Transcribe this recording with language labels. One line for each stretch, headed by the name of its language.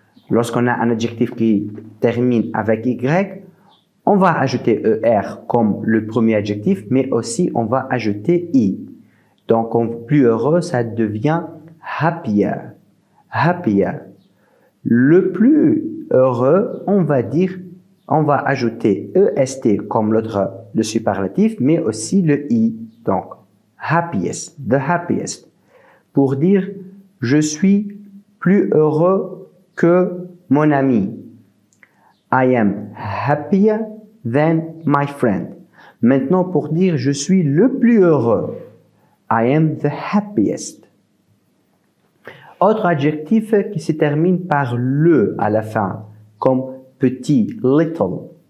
French: Lorsqu'on a un adjectif qui termine avec Y, on va ajouter ER comme le premier adjectif, mais aussi on va ajouter I. Donc, plus heureux, ça devient happier. Happier. Le plus heureux, on va ajouter EST comme le superlatif, mais aussi le I.
English: Donc, happiest, the happiest.
French: Pour dire, je suis plus heureux que mon ami.
English: I am happier than my friend.
French: Maintenant, pour dire, je suis le plus heureux.
English: I am the happiest.
French: Autre adjectif qui se termine par le à la fin, comme petit, little.